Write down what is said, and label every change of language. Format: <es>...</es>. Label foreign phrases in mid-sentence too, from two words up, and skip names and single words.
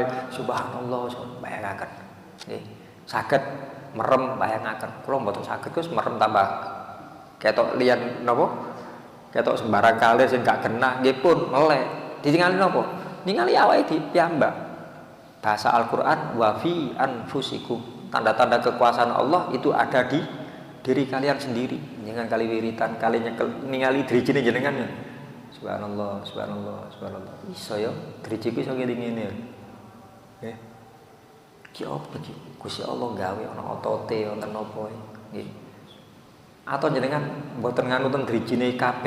<jv>Subhanallah, bayangaken. Nggih, saged merem bayangaken. Kula mboten saged Gus merem tambah ketok liyan napa? Ketok sembarang kali sing gak genah nggih pun melek. Ditingali napa? Ningali awake piyambak.</jv> <id>Bahasa Al-Qur'an</id> <ar>وفي أنفسكم.</ar> <id>Tanda-tanda kekuasaan Allah itu ada di diri kalian sendiri.</id> <jv>Jangan kali wiritan, kali nyekel ningali drijine jenengan ya.</jv> <ar>سبحان الله، سبحان الله، سبحان الله.</ar> <jv>Iso ya, drijiku iso ngene-ngene. Nggih. Ki opo iki? Gusti Allah gawe ana otote wonten napa nggih. Atau jenengan mboten nganuten drijine kabeh.</jv>